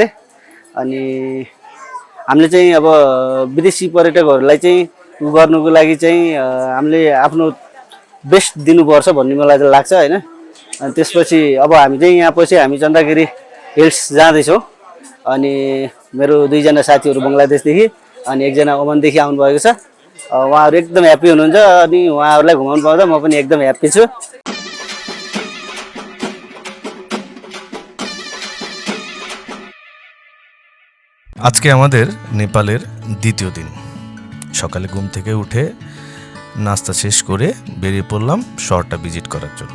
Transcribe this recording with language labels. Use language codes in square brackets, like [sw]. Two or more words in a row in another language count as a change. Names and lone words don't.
[ne] अनि हामीले चाहिँ अब विदेशी पर्यटकहरूलाई चाहिँ गर्नुको लागि चाहिँ हामीले आफ्नो बेस्ट दिनुपर्छ भन्ने मलाई चाहिँ लाग्छ होइन। अनि त्यसपछि अब हामी चाहिँ यहाँ पछि हामी चन्द्रगिरी हिल्स जाँदैछौँ। अनि मेरो दुईजना साथीहरू बङ्गलादेशदेखि अनि एकजना ओमनदेखि आउनुभएको छ। उहाँहरू एकदम ह्याप्पी हुनुहुन्छ अनि उहाँहरूलाई घुमाउनु पाउँदा म पनि एकदम ह्याप्पी छु। [bn] আজকে আমাদের নেপালের দ্বিতীয় দিন। সকালে ঘুম থেকে উঠে নাস্তা শেষ করে বেরিয়ে পড়লাম শহরটা ভিজিট করার জন্য।